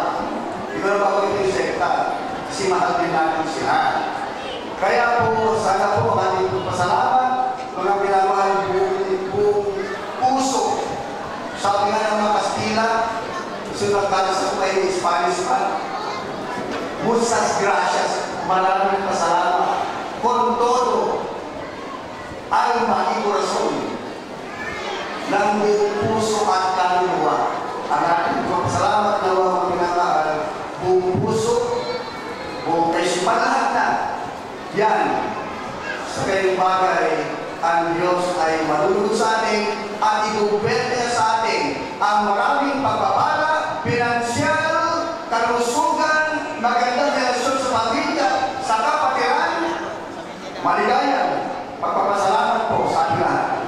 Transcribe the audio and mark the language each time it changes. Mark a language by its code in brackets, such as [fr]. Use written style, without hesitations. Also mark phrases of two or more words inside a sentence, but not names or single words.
[tl] Hindi ko na babagay yung sekta kasi mahal din natin sila. Kaya po, sana po ang ating pasalamat, mga pinamahal buong puso. Sabi nga ng mga Kastila, sunod tayo sa may Spanish pa, [es] muchas gracias, [tl] maraming pasalamat. [es] Con todo, alma y corazón, [tl] ng buong puso at kaluluwa. Ang ating pasalamat na mga pinamahal, buong puso, buong kaisipan lahat na. Yan, sa kayong bagay, ang Diyos ay malulugod sa atin at ibuberte sa atin ang maraming pagpapala, pinansyal, kalusugan, magandang relasyon sa pamilya, sa kapatiran, maligayan, pagpapasalamat po sa ating lahat.